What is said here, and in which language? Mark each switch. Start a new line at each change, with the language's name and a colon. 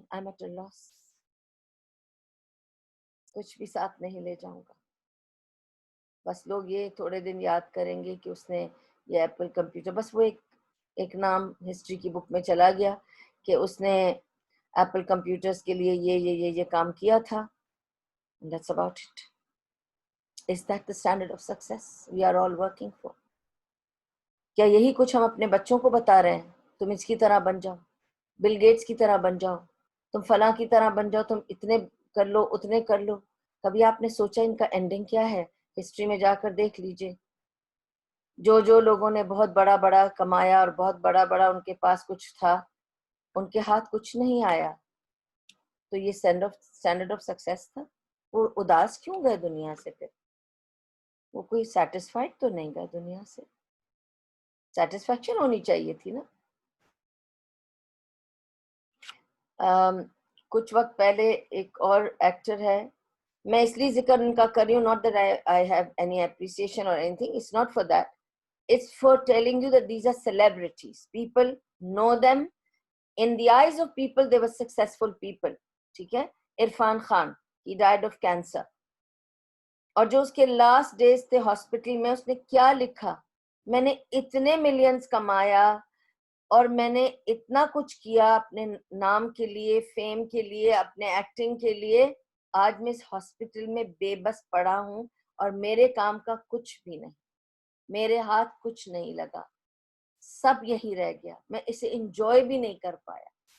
English: I am at a loss,
Urdu: کچھ بھی ساتھ نہیں لے جاؤں گا. بس لوگ یہ تھوڑے دن یاد کریں گے کہ اس نے یہ ایپل کمپیوٹر، بس وہ ایک نام ہسٹری کی بک میں چلا گیا کہ اس نے ایپل کمپیوٹرز کے لیے یہ کام کیا تھا.
English: That's about it. Is that the standard of success we are all working for?
Urdu: کیا یہی کچھ ہم اپنے بچوں کو بتا رہے ہیں؟ تم اس کی طرح بن جاؤ، بل گیٹس کی طرح بن جاؤ، تم فلاں کی طرح بن جاؤ، تم اتنے کر لو، اتنے کر لو. کبھی آپ نے سوچا ان کا اینڈنگ کیا ہے؟ ہسٹری میں جا کر دیکھ لیجئے. جو لوگوں نے بہت بڑا کمایا اور بہت بڑا ان کے پاس کچھ تھا، ان کے ہاتھ کچھ نہیں آیا. تو یہ اسٹینڈرڈ آف سکسیس تھا؟ وہ اداس کیوں گئے دنیا سے؟ پھر وہ کوئی سیٹسفائڈ تو نہیں گئے دنیا سے؟ سیٹسفیکشن ہونی چاہیے تھی نا. کچھ وقت پہلے ایک اور ایکٹر ہے، میں اس لیے ذکر ان کا کر رہی ہوں،
English: not that I have any appreciation or anything, it's not for that, it's for telling you that these are celebrities, people know them, in the eyes of people they were successful people.
Urdu: ٹھیک ہے، Irfan Khan
English: he died of cancer،
Urdu: اور جو اس کے last days تھے hospital میں، اس نے کیا لکھا؟ میں نے اتنے ملینز کمایا اور میں نے اتنا کچھ کیا اپنے نام کے لیے، فیم کے لیے، اپنے ایکٹنگ کے لیے، آج میں اس ہاسپٹل میں بے بس پڑا ہوں اور میرے کام کا کچھ بھی نہیں، میرے ہاتھ کچھ نہیں لگا، سب یہی رہ گیا، میں اسے انجوائے بھی نہیں کر پایا.